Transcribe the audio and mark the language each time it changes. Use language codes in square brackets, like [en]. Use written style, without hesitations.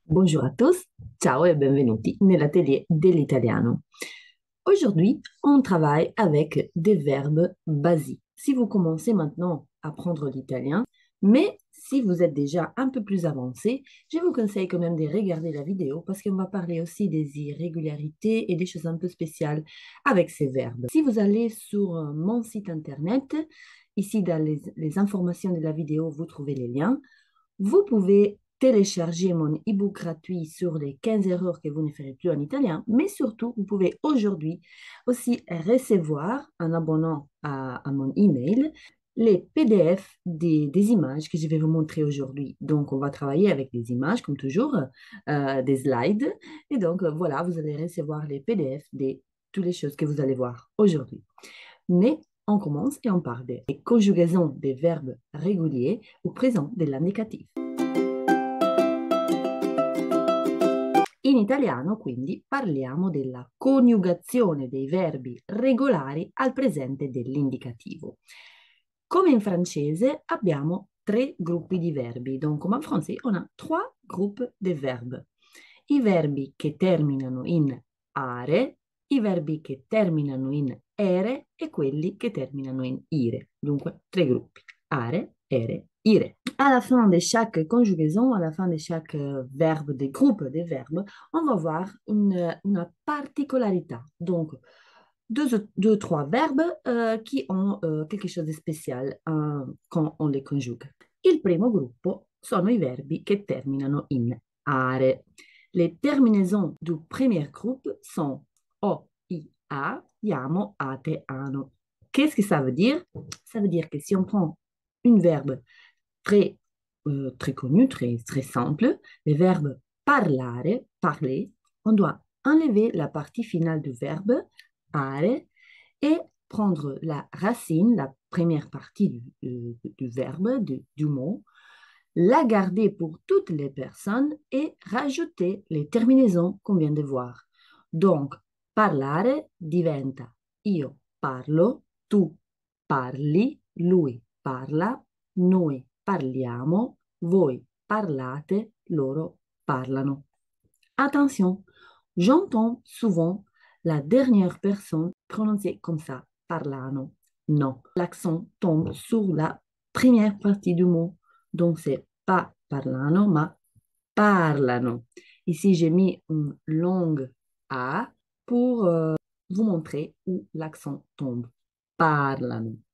[fr] Bonjour à tous, [it] ciao et benvenuti nell'atelier dell'italiano. [fr] Aujourd'hui, on travaille avec des verbes basiques. Si vous commencez maintenant à apprendre l'italien, mais si vous êtes déjà un peu plus avancé, je vous conseille quand même de regarder la vidéo parce qu'on va parler aussi des irrégularités et des choses un peu spéciales avec ces verbes. Si vous allez sur mon site internet, ici dans les informations de la vidéo, vous trouvez les liens. Vous pouvez télécharger mon e-book gratuit sur les 15 erreurs que vous ne ferez plus en italien, mais surtout, vous pouvez aujourd'hui aussi recevoir, en abonnant à mon email, les PDF des images que je vais vous montrer aujourd'hui. Donc, on va travailler avec des images, comme toujours, des slides. Et donc, voilà, vous allez recevoir les PDF de toutes les choses que vous allez voir aujourd'hui. Mais on commence et on parle des conjugaisons des verbes réguliers au présent de l'indicatif. [it] In italiano, quindi, parliamo della coniugazione dei verbi regolari al presente dell'indicativo. Come in francese abbiamo tre gruppi di verbi, [fr] donc comme en français on a trois groupes de verbes. [it] I verbi che terminano in are, i verbi che terminano in ere e quelli che terminano in ire. Dunque, tre gruppi, are, ere, ire. [fr] À la fin de chaque conjugaison, à la fin de chaque verbe, des groupes de verbes, on va voir une particularité. Donc, deux, trois verbes qui ont quelque chose de spécial quand on les conjugue. [it] Il primo gruppo sono i verbi che terminano in are. [fr] Les terminaisons du premier groupe sont o, i, a, iamo, ate, ano. Qu'est-ce que ça veut dire? Ça veut dire que si on prend une verbe très connu, très simple, le verbe parlare, parler, on doit enlever la partie finale du verbe are et prendre la racine, la première partie du verbe, du mot, la garder pour toutes les personnes et rajouter les terminaisons qu'on vient de voir. [it] Donc, parlare diventa io parlo, tu parli, lui parla, noi parliamo, voi parlate, loro parlano. [fr] Attention, j'entends souvent la dernière personne prononcée comme ça, parlano. Non, l'accent tombe sur la première partie du mot. Donc, c'est pas parlano, mais parlano. Ici, j'ai mis une longue A pour vous montrer où l'accent tombe. Parlano.